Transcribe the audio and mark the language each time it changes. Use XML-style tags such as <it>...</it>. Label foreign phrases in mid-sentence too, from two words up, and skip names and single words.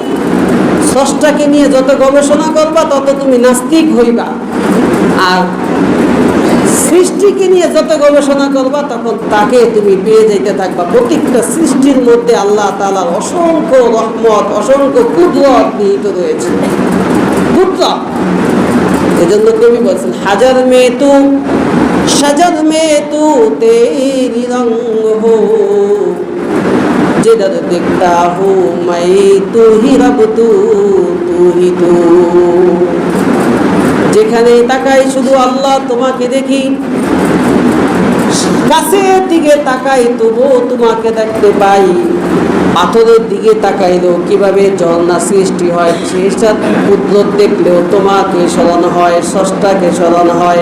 <bn>স্রষ্টাকে নিয়ে যত গবেষণা করবা তত তুমি নাস্তিক হইবা, আর সৃষ্টিকে নিয়ে যত গবেষণা করবা তখন তাকে তুমি পেয়ে যেতে থাকবা। প্রত্যেকটা সৃষ্টির মধ্যে আল্লাহ তাআলার অসংখ্য রহমত, অসংখ্য কুদরত নিহিত রয়েছে। কুদরত, এজন্য কবি বলছেন,</bn> <ur>حجر میں تو شجر میں تو تیرا رنگ ہو, جدھر دیکھتا ہوں میں تو ہی رب تو ہی تو.</ur> <bn>যেখানে তাকাই শুধু আল্লাহ তোমাকে দেখি, গাছের দিকে তাকাই তবুও তোমাকে দেখতে পাই, পাথরের দিকে তাকাইলেও কিভাবে ঝর্ণা সৃষ্টি হয় সেটার কুদরত দেখলেও তোমাকে স্মরণ হয়, স্রষ্টাকে স্মরণ হয়।</bn>